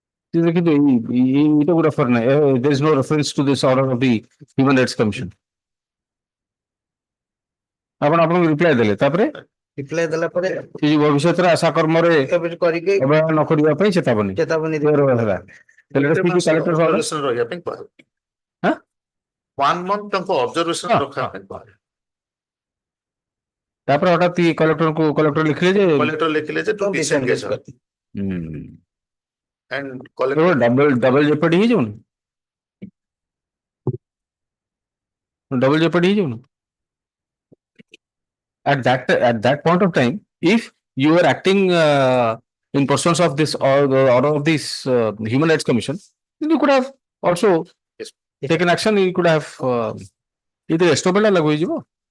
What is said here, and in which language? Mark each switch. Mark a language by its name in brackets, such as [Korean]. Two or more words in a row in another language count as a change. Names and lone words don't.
[Bangla] কিন্তু এটা কোনো রেফার নাই, [English] there is no reference to this order of the Human Rights Commission. [Odia] ଆପଣ ଆପଣଙ୍କୁ ରିପ୍ଲାଏ ଦେଲେ, ତାପରେ ରିପ୍ଲାଏ ଦେଲା ପରେ ଭବିଷ୍ୟତରେ ଆଶା କର୍ମରେ କରିକି ଅବହେଳା ନ କରିବା ପାଇଁ ଚେତାବନୀ ଚେତାବନୀ ହେଲା। Observation ରହିବା ପାଇଁ କୁହାଯାଏ। ହଁ? [English] 1 month ତାଙ୍କୁ observation [Odia] ହଁ, ରଖିବା ହଁ। ପାଇଁ କୁହାଯାଏ। ତାପରେ ହଠାତ୍ କଲେକ୍ଟର ଲିଖିଲେ ଯେ କଲେକ୍ଟର ଲେଖିଲେ ଯେ [English] to disengage her and collector double jeopardy [Odia] ହେଇଯାଉନି, [English] double jeopardy [Odia] ହେଇଯାଉନି। [English] At that point of time, if you were acting in pursuance of this or the order of this Human Rights Commission, then you could have also Yes. taken action. You could have either estoppel or [Odia] ଲାଗୁ ହୋଇଯିବ.